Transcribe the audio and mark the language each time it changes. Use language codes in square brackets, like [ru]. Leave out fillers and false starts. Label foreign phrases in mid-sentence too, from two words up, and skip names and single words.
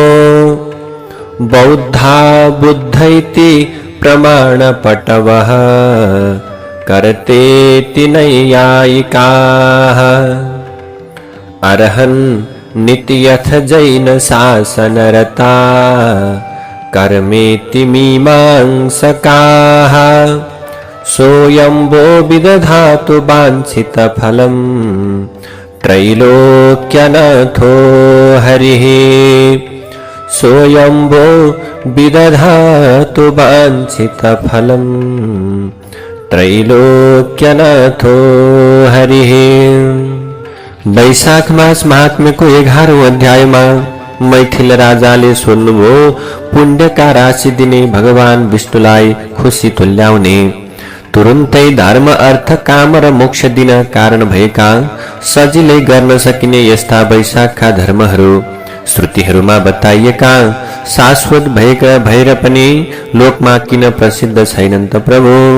[sa] बौद्धा बुद्ध इति प्रमाणपटवः कर्तेति नैयायिकाः अर्हन् नित्यथ जैन शासनरता कर्मेति मीमांसकाः सोऽयंबो विदधातु वाञ्छितफलं त्रैलोक्यनाथो हरिः सोऽयंबो विदधातु वाञ्छितफलं त्रैलोक्यनाथो हरिः। [ne] वैशाख मास महात्म्य को 11औं अध्याय में मैथिल राजाले सुन्नुभयो पुण्यका राशि दिने भगवान विष्णुलाई खुशी तुल्याउने तुरुन्तै धर्म अर्थ काम र मोक्ष दिन कारण भएका सजिलै गर्न सकिने यस्ता वैशाखका धर्महरू श्रुतिहरूमा बताइएका शाश्वत भएर पनि लोकमा किन प्रसिद्ध छैनन् त प्रभु।